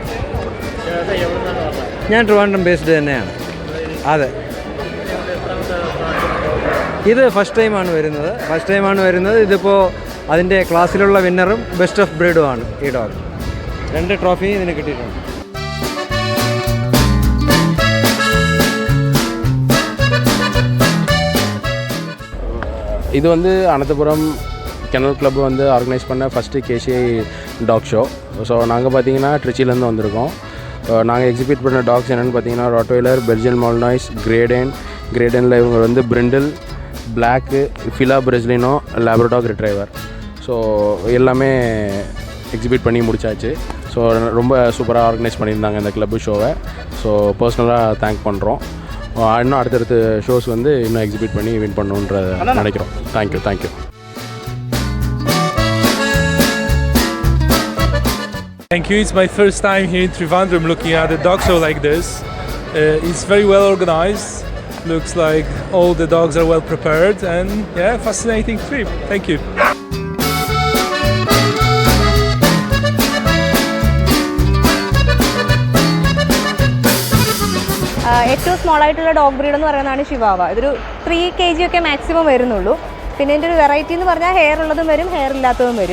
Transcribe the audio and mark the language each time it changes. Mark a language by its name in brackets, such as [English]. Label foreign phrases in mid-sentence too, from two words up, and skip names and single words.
[Malayalam] ഞാൻ ട്രിവാൻഡ്രം ബേസ്ഡ് തന്നെയാണ്. അതെ, ഇത് [English] first timeആണ് [Malayalam] വരുന്നത്. ഇതിപ്പോൾ അതിൻ്റെ ക്ലാസ്സിലുള്ള വിന്നറും [English] best of breedഉമാണ് [Malayalam] ഈ ഡോഗ്. 2 ട്രോഫി ഇതിന് കിട്ടിയിട്ടുണ്ട്. [Tamil] இது வந்து அனந்தபுரம் கெனல் கிளப் வந்து ஆர்கனைஸ் பண்ண ஃபஸ்ட்டு கேசிஐ [English] dog show. [Tamil] ஸோ நாங்கள் பார்த்தீங்கன்னா ட்ரிச்சிலேருந்து வந்திருக்கோம். நாங்கள் எக்ஸிபிட் பண்ண டாக்ஸ் என்னென்னு பார்த்தீங்கன்னா ராட்வைலர், பெல்ஜியன் மால்னாய்ஸ், கிரேடனில் இவங்க வந்து பிரிண்டில், பிளாக்கு, ஃபிலா பிரஸ்லினோ, லேப்ரடாக் ரிட்ரைவர். ஸோ எல்லாமே எக்ஸிபிட் பண்ணி முடிச்சாச்சு. ஸோ ரொம்ப சூப்பராக ஆர்கனைஸ் பண்ணியிருந்தாங்க இந்த கிளப்பு ஷோவை. ஸோ பர்சனலாக தேங்க் பண்ணுறோம். இன்னும் அடுத்தடுத்த ஷோஸ் வந்து இன்னும் எக்ஸிபிட் பண்ணி வின் பண்ணணுன்றத நினைக்கிறோம். [English] தேங்க்யூ. Thank you. It's my first time here in Trivandrum looking at a dog show like this. It's very well organized. Looks like all the dogs are well prepared and fascinating trip. Thank you. [Malayalam] ഏറ്റവും സ്മോൾ ആയിട്ടുള്ള [English] dog breed [Malayalam] എന്ന് പറയുന്നതാണ് ഷിവാവ. ഇതൊരു 3 kg ഒക്കെ മാക്സിമം വരുന്നുള്ളൂ. പിന്നെ ഇതിൻ്റെ ഒരു വെറൈറ്റി എന്ന് പറഞ്ഞാൽ ഹെയർ ഉള്ളതും വരും, ഹെയർ ഇല്ലാത്തതും വരും.